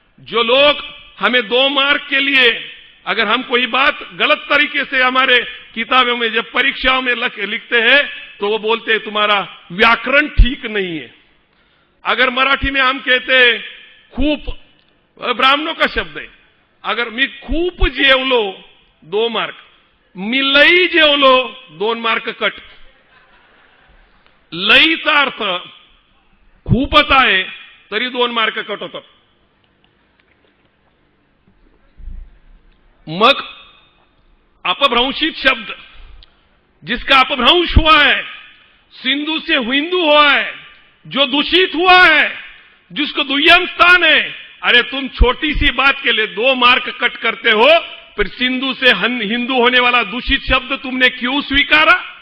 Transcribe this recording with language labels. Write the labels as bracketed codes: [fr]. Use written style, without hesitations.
[hi] जो लोग हमें 2 मार्क के लिए, अगर हम कोई बात गलत तरीके से हमारे किताबों में जब परीक्षाओं में लिखते हैं, तो वो बोलते हैं तुम्हारा व्याकरण ठीक नहीं है। अगर मराठी में हम कहते हैं खूप, ब्राह्मणों का शब्द है, अगर [mr] मी खूप जेवलो [hi] 2 मार्क, [mr] मी लई जेवलो [hi] 2 मार्क कट। [mr] लईचा अर्थ खूपच आहे तरी 2 मार्क कट होतात। [hi] मग अपभ्रंशित शब्द, जिसका अपभ्रंश हुआ है, सिंधु से हिंदू हुआ है, जो दूषित हुआ है, जिसको दुय्यम स्थान है। अरे तुम छोटी सी बात के लिए 2 मार्क कट करते हो, फिर सिंधु से हिंदू होने वाला दूषित शब्द तुमने क्यों स्वीकारा?